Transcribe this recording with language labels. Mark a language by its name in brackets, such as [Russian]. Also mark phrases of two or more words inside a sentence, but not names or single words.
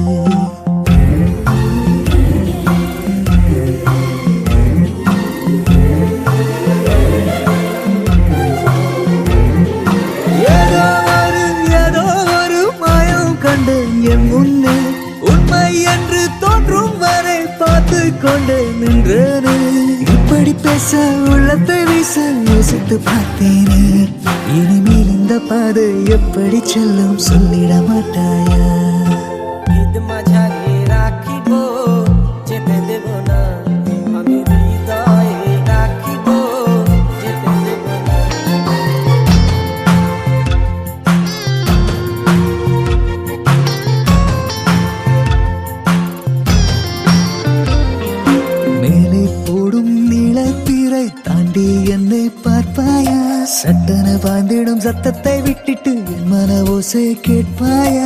[Tamil] என் முன்னே உண்மை என்று தோன்றும் வரை பார்த்து கொண்டு நின்றேனே. இப்படி பேச உள்ளத்தை வீச யோசித்து பார்த்தேனே, இனிமேல் இந்த பாதை எப்படி செல்லும் சொல்லிட மாட்டாயா? [Bangla] ঈদ মাঝারে রাখিব যেতে দেব না, আমি হৃদয়ে রাখিব যেতে দেব না। [Tamil] மேலே போடும் நீளத்திரை தாண்டி என்னை பார்ப்பாயா? சட்டன பாய்ந்திடும் சத்தத்தை விட்டுட்டு என் மன ஓசை கேட்பாயா?